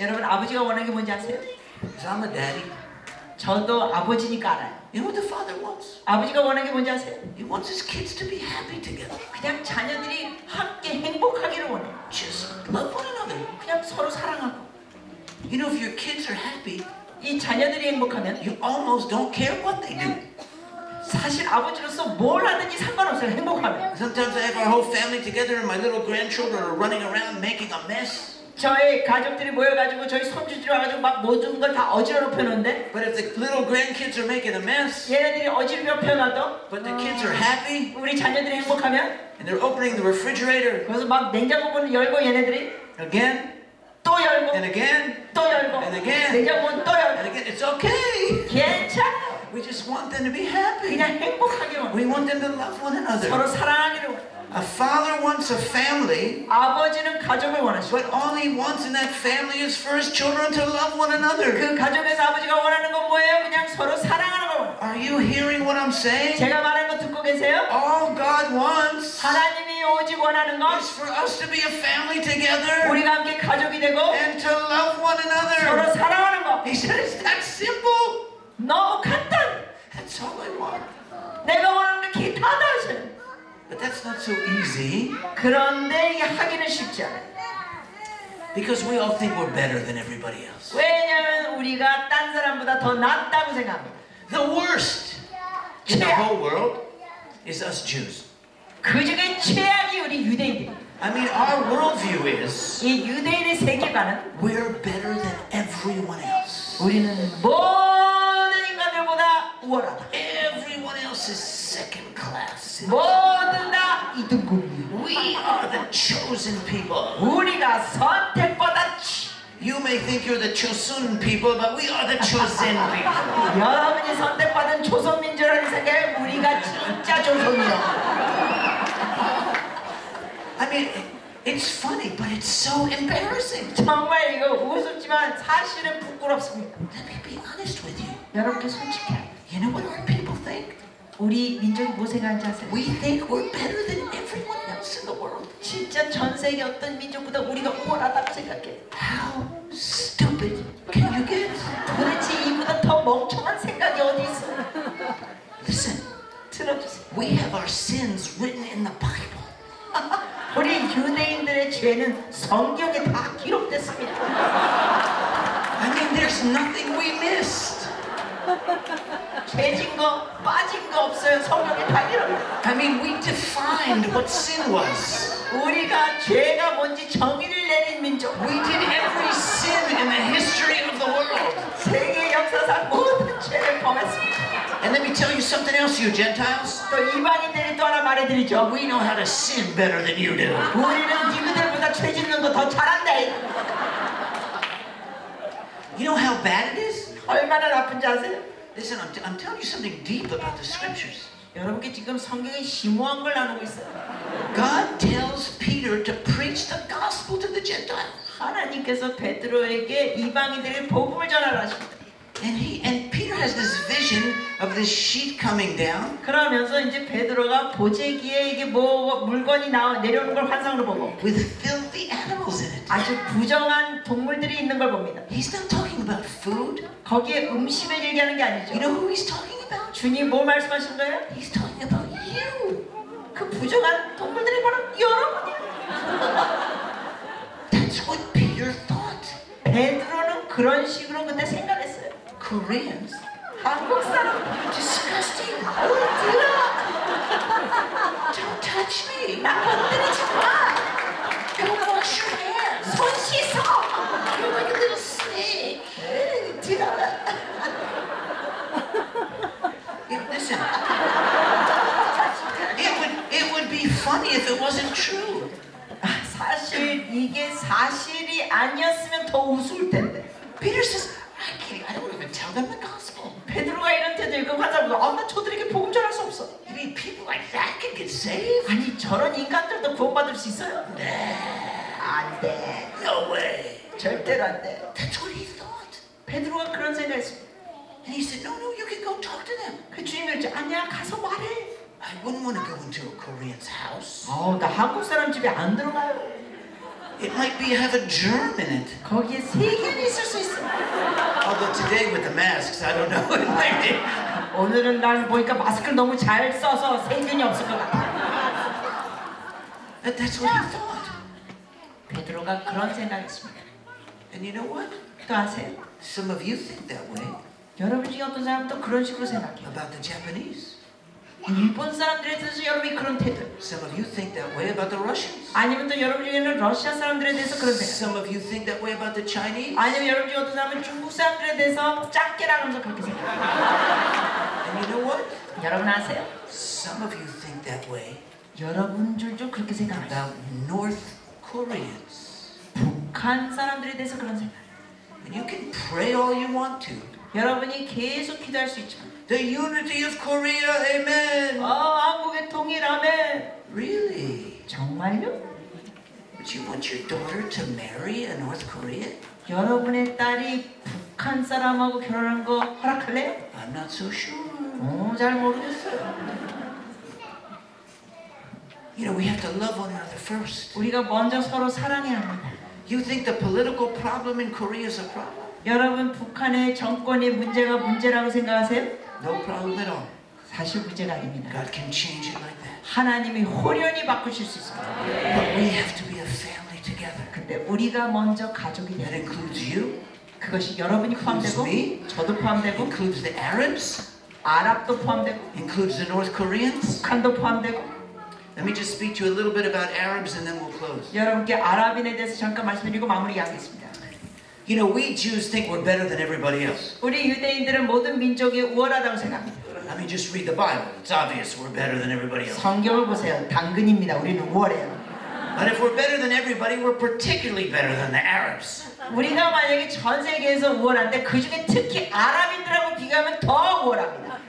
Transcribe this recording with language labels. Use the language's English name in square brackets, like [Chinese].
[Korean] 여러분 아버지가 원하는 게 뭔지 아세요? [English] Because I'm a daddy. [Korean] 저도 아버지니까 알아요. [English] You know what the Father wants? [Korean] 아버지가 원하는 게 뭔지 아세요? [English] He wants His kids to be happy together. [Korean] 그냥 자녀들이 함께 행복하기를 원해요. [English] Just love one another. [Korean] 그냥 서로 사랑하고. [English] You know, if your kids are happy, [Korean] 이 자녀 자녀들이 행복하면 [English] you almost don't care what they do. [Korean] 사실 아버지로서 뭘 하든지 상관없어요. 행복하면. [English] Sometimes I have our whole family together and my little grandchildren are running around making a mess. [Korean] 저희 가족들이 모여가지고 저희 손주들이 와가지고 막 모든 걸 다 어지러워 펴놓는데 [English] But if the little grandkids are making a mess, [Korean] 얘네들이 어지러워 펴놔도 [English] but the kids are happy [Korean] 우리 자녀들이 행복하면 [English] and they're opening the refrigerator [Korean] 그래서 막 냉장고 문을 열고 얘네들이 [English] again [Korean] 또 열고 [English] and again [Korean] 또 열고 [English] and again [Korean] 냉장고 문 또 [English] and [Korean] 열고 [English] again, it's okay. [Korean] 괜찮아. [English] We just want them to be happy. [Korean] 그냥 행복하기로 [English] We want them to love one [Korean] 서로 [English] another. [Korean] 사랑하기로. [English] A father wants a family, [Korean] 아버지는 가족을 원하시고 [English] but all he wants in that family is for his children to love one another. [Korean] 그 가족에서 아버지가 원하는 건 뭐예요? 그냥 서로 사랑하는 거 원해요. [English] Are you hearing what I'm saying? [Korean] 제가 말하는 거 듣고 계세요? [English] All God wants [Korean] 하나님이 오직 원하는 건 [English] is for us to be a family together [Korean] 우리가 함께 가족이 되고 [English] and to love one [Korean] 서로 [English] another. [Korean] 사랑하는 거. [English] He said it's that simple. [Korean] 너무 간단. [English] That's all I want. [Korean] 내가 원하는 게 기타다 하셔요. [English] But that's not so easy [Korean] 그런데 이게 하기는 쉽지 않아요. [English] because we all think we're better than everybody else. [Korean] 왜냐하면 우리가 딴 사람보다 더 낫다고 생각합니다. [English] The worst in the whole world is us Jews. [Korean] 그 중에 최악이 우리 유대인들입니다. [English] I mean, our worldview is [Korean] 이 유대인의 세계관은 [English] we're better than everyone else. [Korean] 우리는 모든 인간들보다 우월하다. [English] Everyone else is second class. [Korean] 모든 다 이등급이에요. [English] We are the chosen people. [Korean] 우리가 선택받았지. [English] You may think you're the chosen people, but we are the chosen people. [Korean] 여러분이 선택받은 조선민주라는 생각에 우리가 진짜 조선이에요. [English] I mean, it's funny, but it's so embarrassing. [Korean] 정말 이거 우습지만 사실은 부끄럽습니다. [English] Let me be honest with you. [Korean] 여러분께 솔직해요. [English] You know what our people think? [Korean] 우리 민족이 뭐 생각하는지 아세요? [English] We think we're better than everyone else in the world. [Korean] 진짜 전 세계 어떤 민족보다 우리가 우월하다고 생각해. [English] How stupid can you get? [Korean] 도대체 이보다 더 멍청한 생각이 어디 있어? [English] Listen, [Korean] 들어주세요. [English] we have our sins written in the Bible. [Korean] 우리 유대인들의 죄는 성경에 다 기록됐습니다. [English] I mean, there's nothing we missed. [Korean] 죄진 거, 빠진 거 없어요. 성경에 다 기록돼. [English] I mean, we defined what sin was. [Korean] 우리가 죄가 뭔지 정의를 내린 민족. [English] We did every sin in the history of the world. [Korean] 세계 역사상 모든 죄를 범했습니다. [English] And let me tell you something else, you Gentiles. [Korean] 또 이방인들이 또 하나 말해드리죠. [English] We know how to sin better than you do. [Korean] 우리는 니그들보다 죄 짓는 거 더 잘한다. [English] You know how bad it is? [Korean] 얼마나 나쁜지 아세요? [English] Listen, I'm telling you something deep about the scriptures. [Korean] 여러분께 지금 성경에 심오한 걸 나누고 있어요. [English] God tells Peter to preach the gospel to the Gentiles. [Korean] 하나님께서 베드로에게 이방인들의 복음을 전하라 하십니다. [English] And Peter has this vision of this sheet coming down [Korean] 그러면서 이제 베드로가 보재기에 이게 뭐 물건이 내려오는 걸 환상으로 보고 [English] with filthy animals in it. [Korean] 아주 부정한 동물들이 있는 걸 봅니다. [English] He's not talking about food. [Korean] 거기에 음식을 얘기하는 게 아니죠. [English] You know who he's talking about? [Korean] 주님 뭐 말씀하신 거예요? [English] He's talking about you. [Korean] 그 부정한 동물들이 바로 여러분이에요. [English] That's what Peter thought. [Korean] 베드로는 그런 식으로 그때 생각했어요. [English] Koreans, [Korean] 한국 사람 [English] disgusting. [Korean] 들어 [English] Don't touch me. [Korean] 나 건드리지 마. [English] Go wash your hands. [Korean] 손 씻어. [English] You're like a little snake. [Korean] 들어. [English] Listen. It would be funny if it wasn't true. [Korean] 사실 이게 사실이 아니었으면 더 우스울 텐데. [English] Peter says, I don't even tell them the gospel. [Korean] 베드로가 이런 때도 그 환자보다 나 저들에게 복음 전할 수 없어. [English] You mean people like that can get saved? [Korean] 아니 저런 인간들도 구원받을 수 있어요? [English] Nah, [Korean] 안 돼. [English] no way. [Korean] 절대로 안 돼. [English] That's what he thought. [Korean] 베드로가 그런 생각했습니다. [English] And he said, no, you can go talk to them. [Korean] 그 주님이 그랬죠. 아니야 가서 말해. [English] I wouldn't want to go into a Korean's house. [Korean] 나 한국 사람 집에 안 들어가요. [English] It might be have a germ in it. [Korean] 거기에 세균이 있을 수 있어. [English] Although today with the masks, I don't know. It might be. [Korean] 오늘은 난 보니까 마스크를 너무 잘 써서 세균이 없을 것 같아. [English] That's what he thought. [Korean] 베드로가 그런 생각했습니다. [English] And you know what? [Korean] 또 아세요? [English] Some of you think that way. [Korean] 여러분 중에 어떤 사람은 또 그런 식으로 생각해요. [English] about the Japanese. [Korean] 일본 사람들에 대해서 여러분이 그런 태도. [English] Some of you think that way about the Russians. [Korean] 아니면 또 여러분 중에는 러시아 사람들에 대해서 그런 생각. [English] Some of you think that way about the Chinese. [Korean] 아니면 여러분 중에 어떤 사람은 중국 사람들에 대해서 작게라면서 그렇게 생각해요. [English] And you know what? [Korean] 여러분 아세요? [English] Some of you think that way [Korean] 여러분 줄도 그렇게 생각해요. [English] about North Koreans. [Korean] 북한 사람들에 대해서 그런 생각. [English] And you can pray all you want to. [Korean] 여러분이 계속 기도할 수 있지만 [English] The unity of Korea, amen. [Korean] 한국의 통일하면 [English] Really? [Korean] 정말요? [English] But you want your daughter to marry a North Korean? [Korean] 여러분의 딸이 북한 사람하고 결혼한 거 허락할래요? [English] I'm not so sure. [Korean] 잘 모르겠어요. [English] You know, we have to love one another first. [Korean] 우리가 먼저 서로 사랑해야 합니다. [English] You think the political problem in Korea is a problem? [Korean] 여러분 북한의 정권의 문제가 문제라고 생각하세요? [English] No problem at all. [Korean] 사실 문제가 아닙니다. [English] God can change it like that. [Korean] 하나님이 홀연히 바꾸실 수 있습니다. [English] But we have to be a family together. [Korean] 근데 우리가 먼저 가족이 [English] That [Korean] 돼야 돼요. [English] includes you, [Korean] 그것이 여러분이 포함되고 [English] me. [Korean] 저도 포함되고 [English] includes the Arabs, [Korean] 아랍도 포함되고 [English] includes the North Koreans. [Korean] 북한도 포함되고 [English] Let me just speak to you a little bit about Arabs and then we'll close. [Korean] 여러분께 아랍인에 대해서 잠깐 말씀드리고 마무리하겠습니다. [English] You know, we Jews think we're better than everybody else. [Korean] 우리 유대인들은 모든 민족이 우월하다고 생각합니다. [English] I mean, just read the Bible. It's obvious we're better than everybody else. [Korean] 성경을 보세요. 당근입니다. 우리는 우월해요. [English] But if we're better than everybody, we're particularly better than the Arabs. [Korean] 우리가 만약에 전 세계에서 우월한데 그 중에 특히 아랍인들하고 비교하면 더 우월합니다.